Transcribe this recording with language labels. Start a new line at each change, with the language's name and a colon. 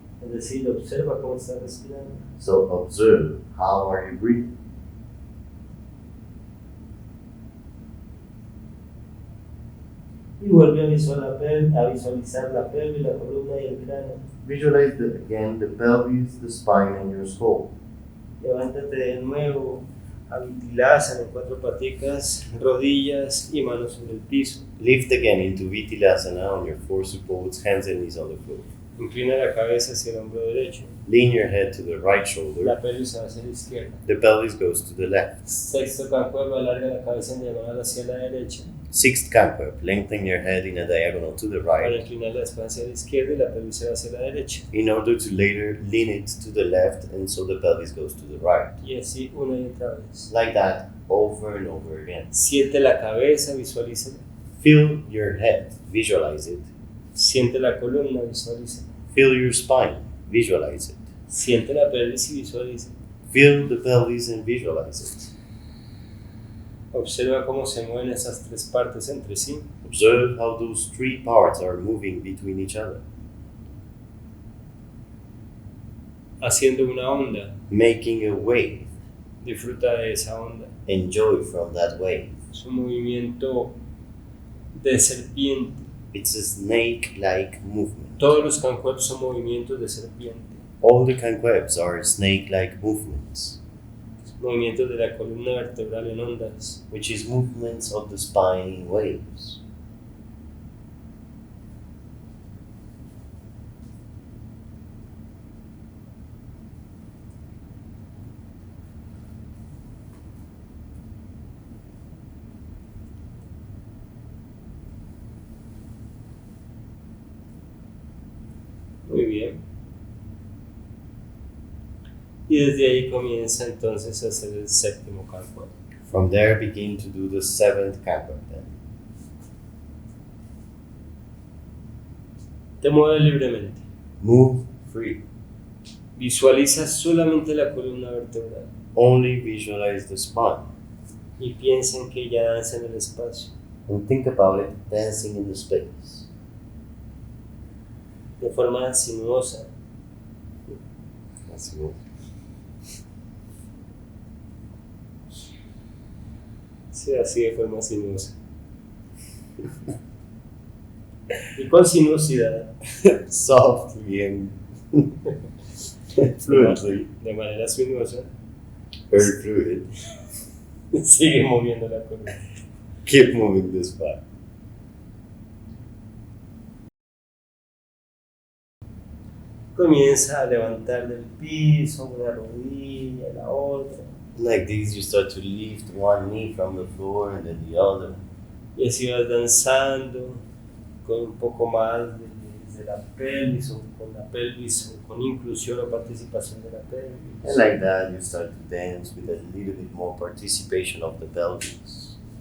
Spanish: Es decir, observa cómo estás respirando.
English: So observe how are you breathing.
Spanish: Y vuelve a visualizar la pelvis, la columna y el cráneo.
English: Visualize again the pelvis, the spine, and your skull.
Spanish: Levántate de nuevo a bitilasana en 4 paticas, rodillas y manos sobre el piso.
English: Lift again into vitilasana on your 4 supports, hands and knees on the floor.
Spanish: Inclina la cabeza hacia el hombro derecho.
English: Lean your head to the right shoulder.
Spanish: La pelvis se va hacia la izquierda.
English: The pelvis goes to the left.
Spanish: Sexto Kankuebs, alarga la cabeza en diagonal hacia la derecha.
English: 6th Kankuebs, lengthen your head in a diagonal to the
Spanish: Para
English: right
Spanish: inclinar la espalda hacia la izquierda y la pelvis se va hacia la derecha.
English: in order to later lean it to the left and so the pelvis goes to the right.
Spanish: Y así una y otra vez.
English: Like that, over and over again.
Spanish: Siente la cabeza, visualícela.
English: Feel your head, visualize it.
Spanish: Siente la columna, visualícela.
English: Feel your spine, visualize it.
Spanish: Siente la pelvis y visualícela.
English: Feel the pelvis and visualize it.
Spanish: Observa cómo se mueven esas 3 partes entre sí.
English: Observe how those 3 parts are moving between each other,
Spanish: Haciendo una onda.
English: making a wave.
Spanish: Disfruta de esa onda.
English: Enjoy from that wave.
Spanish: Es un movimiento de serpiente.
English: It's a snake-like movement.
Spanish: Todos los Kankuebs son movimientos de serpiente.
English: All the Kankuebs are snake-like movements,
Spanish: Movimientos de la columna vertebral en ondas.
English: which is movements of the spine in waves.
Spanish: Muy bien. Y desde ahí comienza entonces a hacer el 7º Kankuebs.
English: From there, begin to do the 7th Kankueb then.
Spanish: Te mueves libremente.
English: Move free.
Spanish: Visualiza solamente la columna vertebral
English: Only visualize the spine.
Spanish: y piensa en que ella danza en el espacio
English: And think about it dancing in the space.
Spanish: de forma sinuosa.
English: That's good.
Spanish: Sí, así de forma sinuosa. Y con sinuosidad,
English: Softly and fluently.
Spanish: de manera sinuosa,
English: Very fluid.
Spanish: Sigue moviendo la columna.
English: Keep moving the spine.
Spanish: Comienza a levantar del piso una rodilla, la otra.
English: Like this, you start to lift one knee from the floor and then the other.
Spanish: Y así vas danzando con un poco más de la pelvis o con la pelvis o con inclusión o participación de la pelvis.
English: And like that, you start to dance with a little bit more participation of the pelvis.